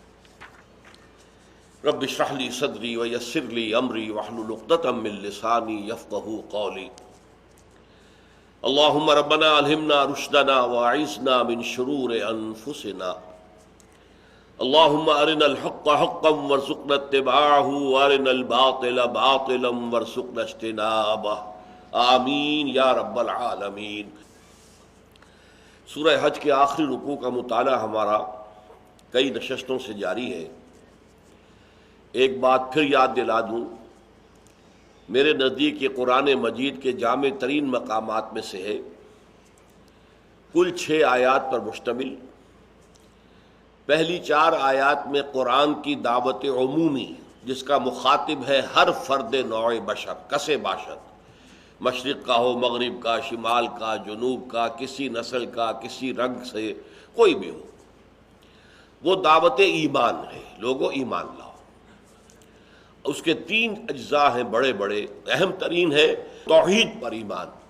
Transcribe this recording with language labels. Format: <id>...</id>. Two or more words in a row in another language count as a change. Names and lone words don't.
<ar>رب اشرح لي صدري ويسر لي امري واحلل عقدة من لساني يفقهوا قولي اللهم ربنا الهمنا رشدنا واعذنا من شرور انفسنا اللهم ارنا الحق حقا وارزقنا اتباعه وارنا الباطل باطلا وارزقنا اجتنابه آمین یا رب العالمین۔</ar> <ur>سورہ حج کے آخری رکوع کا مطالعہ ہمارا کئی نشستوں سے جاری ہے۔ ایک بات پھر یاد دلا دوں، میرے نزدیک یہ قرآن مجید کے جامع ترین مقامات میں سے ہے۔ کل 6 آیات پر مشتمل، پہلی 4 آیات میں قرآن کی دعوت عمومی جس کا مخاطب ہے ہر فرد نوع بشر</ur> <fa>کسے باشد،</fa> <ur>مشرق کا ہو، مغرب کا، شمال کا، جنوب کا، کسی نسل کا، کسی رنگ سے، کوئی بھی ہو، وہ دعوت ایمان ہے، لوگوں ایمان لاؤ۔ اس کے 3 اجزاء ہیں بڑے بڑے، اہم ترین ہے توحید پر ایمان۔</ur>